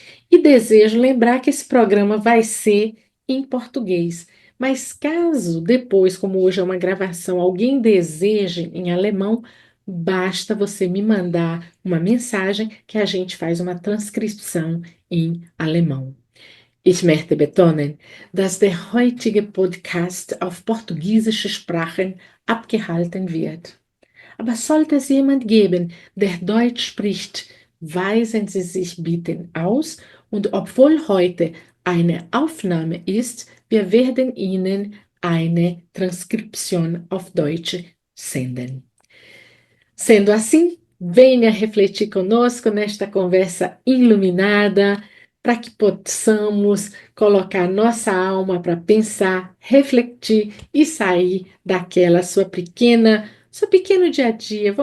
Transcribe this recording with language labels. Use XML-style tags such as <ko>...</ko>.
<pt>E desejo lembrar que esse programa vai ser em português. Mas caso depois, como hoje é uma gravação, alguém deseje em alemão, basta você me mandar uma mensagem que a gente faz uma transcrição em alemão.</pt> <de>Ich möchte betonen, dass der heutige Podcast auf portugiesische Sprachen abgehalten wird. Aber sollte es jemand geben, der Deutsch spricht, weisen Sie sich bitte aus und obwohl heute eine Aufnahme ist, wir werden Ihnen eine Transkription auf Deutsch senden.</de> <pt>Sendo assim, venha refletir conosco nesta conversa iluminada, para que possamos colocar nossa alma para pensar, refletir e sair daquela seu pequeno dia a dia.</pt>